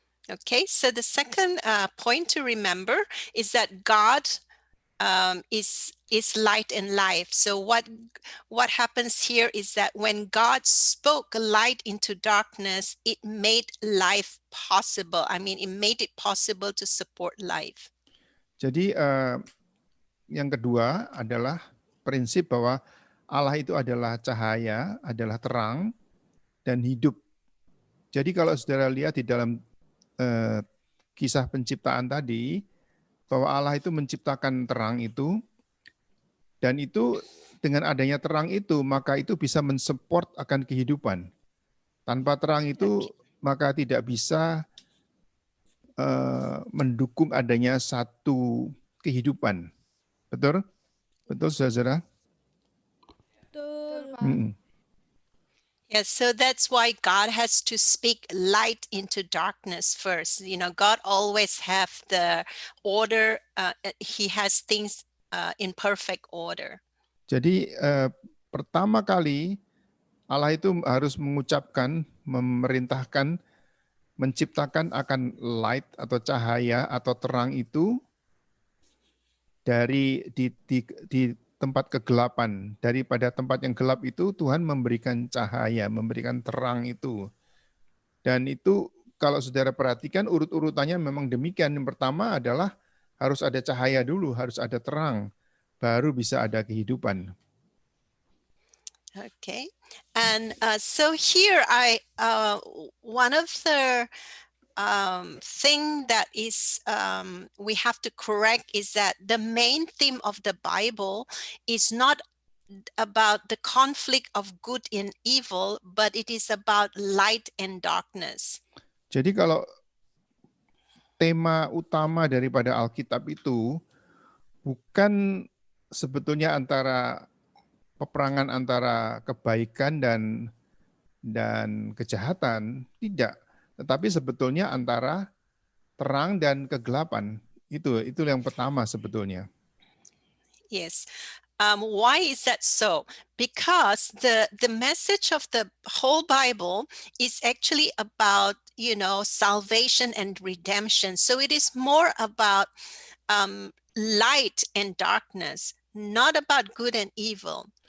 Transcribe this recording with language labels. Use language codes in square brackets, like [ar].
[en] Okay, so the second point to remember is that God is light and life. So what happens here is that when God spoke light into darkness, it made life possible. It made it possible to support life. [id] Jadi yang kedua adalah prinsip bahwa Allah itu adalah cahaya, adalah terang dan hidup. Jadi kalau saudara lihat di dalam kisah penciptaan tadi, bahwa Allah itu menciptakan terang itu, dan itu dengan adanya terang itu, maka itu bisa mensupport akan kehidupan. Tanpa terang itu, maka tidak bisa mendukung adanya satu kehidupan. Betul? Betul, saudara? Betul, Pak. [en] Yes, so that's why God has to speak light into darkness first. God always have the order. He has things in perfect order. [id] Jadi pertama kali Allah itu harus mengucapkan, memerintahkan, menciptakan akan light atau cahaya atau terang itu dari di tempat kegelapan. Daripada tempat yang gelap itu Tuhan memberikan cahaya, memberikan terang itu. Dan itu kalau saudara perhatikan urut-urutannya memang demikian. Yang pertama adalah harus ada cahaya dulu, harus ada terang, baru bisa ada kehidupan. [en] Okay, and so here one of the thing that is we have to correct is that the main theme of the Bible is not about the conflict of good and evil, but it is about light and darkness. [id] Jadi kalau tema utama daripada Alkitab itu bukan sebetulnya antara peperangan antara kebaikan dan kejahatan, tidak. Tetapi sebetulnya antara terang dan kegelapan. Itu yang pertama sebetulnya. [en] Yes. Why is that so? Because the message of the whole Bible is actually about, salvation and redemption. So it is more about light and darkness, not about good and evil.